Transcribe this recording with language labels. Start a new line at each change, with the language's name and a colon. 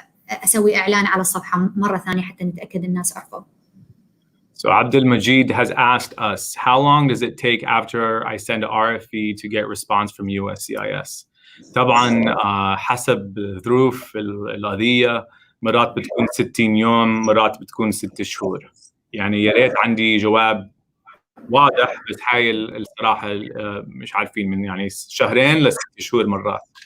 Arabic: اسوي اعلان على الصفحه مره ثانيه حتى نتاكد الناس عرفوا.
English: So Abdul Majid has asked us, how long does it take after I send a RFE to get response from USCIS?
Arabic: طبعا حسب ظروف القضيه، مرات بتكون 60 يوم، مرات بتكون 6 شهور. يعني يا ريت عندي جواب واضح، بس هاي الصراحه مش عارفين، من يعني 2 ل6 شهور مرات.